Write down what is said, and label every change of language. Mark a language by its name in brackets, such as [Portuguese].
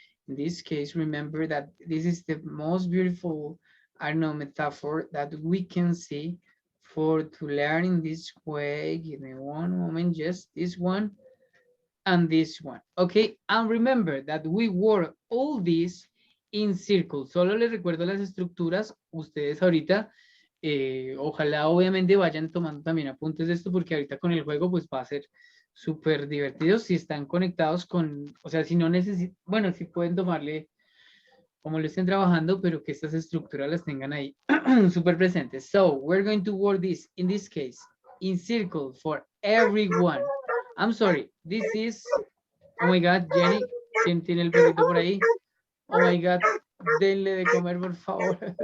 [English] In this case, remember that this is the most beautiful, I don't know, metaphor that we can see for to learn in this way. Give me one moment, just this one and this one. Okay, and remember that we work all this in circles. [Spanish] Solo les recuerdo las estructuras. Ustedes ahorita, ojalá obviamente vayan tomando también apuntes de esto, porque ahorita con el juego pues va a ser súper divertido si están conectados con, o sea, si no necesitan, bueno, si pueden tomarle como lo estén trabajando, pero que estas estructuras las tengan ahí súper presentes. [English] So, we're going to work this, in this case, in circle for everyone. I'm sorry, this is, oh my God, Jenny, [Spanish] ¿quién tiene el perrito por ahí? [English] Oh my God, [Spanish] denle de comer, por favor.